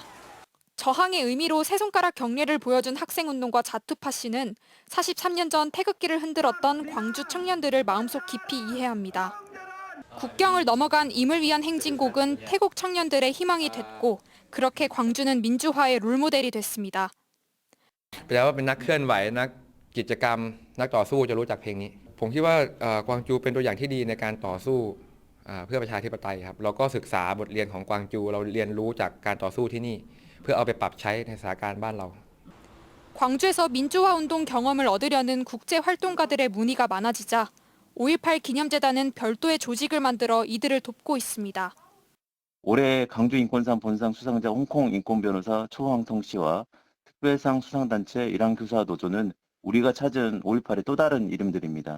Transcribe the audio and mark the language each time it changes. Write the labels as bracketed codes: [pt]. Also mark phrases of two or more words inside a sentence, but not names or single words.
[ko] 저항의 의미로 세 손가락 경례를 보여준 학생운동가 자투파 씨는 43년 전 태극기를 흔들었던 광주 청년들을 마음속 깊이 이해합니다. 국경을 넘어간 임을 위한 행진곡은 태국 청년들의 희망이 됐고 그렇게 광주는 민주화의 롤모델이 됐습니다. [th] แปลว่าเป็นนักเคลื่อนไหวนักกิจกรรมนักต่อสู้จะรู้จักเพลงนี้ผมคิดว่ากวางจูเป็นตัวอย่างที่ดีในการต่อสู้เพื่อประชาธิปไตยครับเราก็ศึกษาบทเรียนของกวางจูเราเรียนรู้จากการต่อสู้ที่นี่เพื่อเอาไปปรับใช้ในสถานการณ์บ้านเรา [ko] 광주에서 민주화 운동 경험을 얻으려는 국제 활동가들의 문의가 많아지자 5.18 기념재단은 별도의 조직을 만들어 이들을 돕고 있습니다. 올해 강주인권상 본상 수상자 홍콩 인권변호사 초황통 씨와 특별상 수상단체 일항교사노조는 우리가 찾은 5.18의 또 다른 이름들입니다.